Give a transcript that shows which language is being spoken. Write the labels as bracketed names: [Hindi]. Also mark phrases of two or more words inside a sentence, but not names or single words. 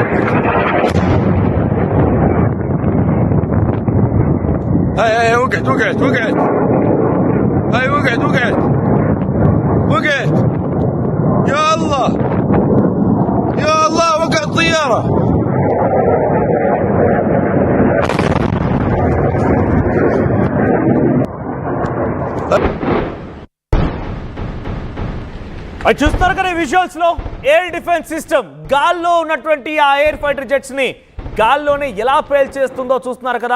[Arabic] هاي وقعت هاي وقعت يا الله وقعت طيارة. [Telugu] అది చూస్తారు కదా విజువల్స్ లో [English] air defense system [Telugu] గాల్లో ఉన్నటువంటి ఆ [English] air fighter jets [Telugu] ని గాల్లోనే ఎలా పేల్చేస్తుందో చూస్తున్నారు కదా.